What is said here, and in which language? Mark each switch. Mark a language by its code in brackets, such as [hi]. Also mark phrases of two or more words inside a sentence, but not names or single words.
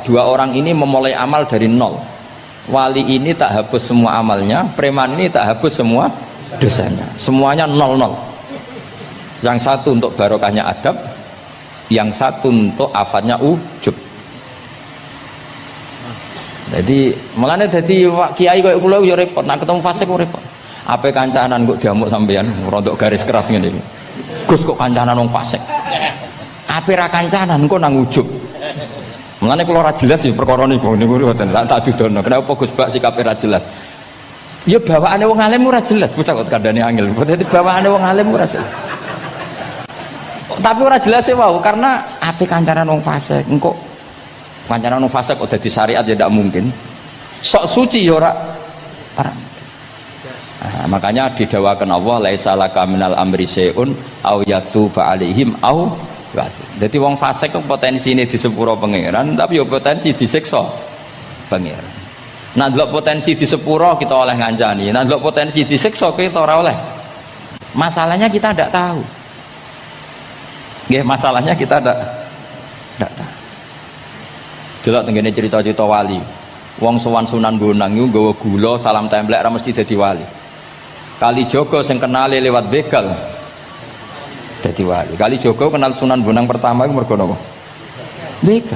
[id] 2 orang ini memulai amal dari nol. Wali ini tak hapus semua amalnya, preman ini tak hapus semua dosanya. Semuanya 0-0. Yang satu untuk barokahnya adab, yang satu untuk afatnya ujub. [jv] Jadi mulane dadi kiai koyo kula yo repot, nak ketemu fasik kok repot. Apa kancanan kok diamuk sampean rodok garis keras ngene iki. Gus kok kancanan wong fasik. Ape ra kancanan kok nang ujug. Mulane kula ora jelas ya perkara niku tak dudono. Kenapa Gus Bak sikape ra jelas? Ya bawaane wong alim ora jelas, bocah kok kandhane angel. Dadi bawaane wong alim ora jelas. Tapi ora jelas e wau karena ape kancanan wong fasik. Engko kancanan wong fasik kok dadi syariat ya ndak mungkin. Sok suci ya ora. Nah, makanya didawakan Allah [ar] ليس لك من الأمر شيء أو يتوب عليهم أو واسي. [jv] Jadi wong fasik kok potensine di sepuro pangeran tapi ya potensi disiksa pangeran. Nah ndelok potensi di sepuro kita oleh ngancani, nah ndelok potensi disiksa kita ora oleh. [id] Masalahnya kita ndak tahu. Nggih, masalahnya kita ndak tahu. [jv] Delok tengene cerita-cerita wali. Wong sowan Sunan Bonang iku nggawa gula salam templek ra mesti dadi wali. Kali Jogo sing kenale lewat begal dadi wali. Kali Jogo kenal Sunan Bonang pertama iku mergo napa? Begal.